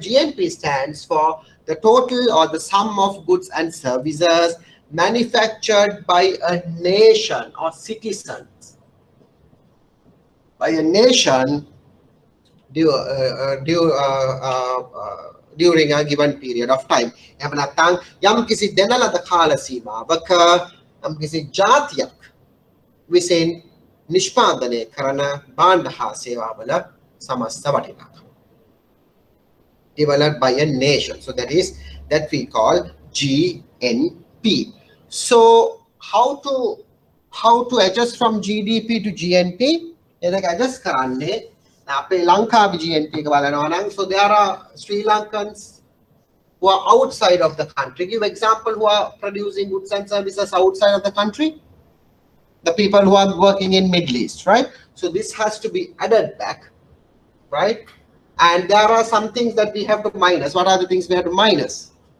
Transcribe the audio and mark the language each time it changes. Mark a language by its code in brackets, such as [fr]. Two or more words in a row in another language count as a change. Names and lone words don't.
[en] GNP stands for the total or the sum of goods and services manufactured by a nation or citizens. By a nation during a given period of time. [si] එහෙම නැත්නම් යම් කිසි දෙන ලද කාල සීමාවක යම් කිසි ජාතියක් විසින් නිෂ්පාදනය කරන භාණ්ඩ හා සේවාවල සමස්ත වටිනාකම. [en] Developed by a nation. So that we call GNP. So how to adjust from GDP to GNP? [si] Adjust කරන්නේ අපේ ලංකාවේ GNP එක බලනවා නම්, [en] so there are Sri Lankans who are outside of the country. Give example who are producing goods and services outside of the country. The people who are working in Middle East, right? So this has to be added back, right? And there are some things that we have to minus. What are the things we have to minus?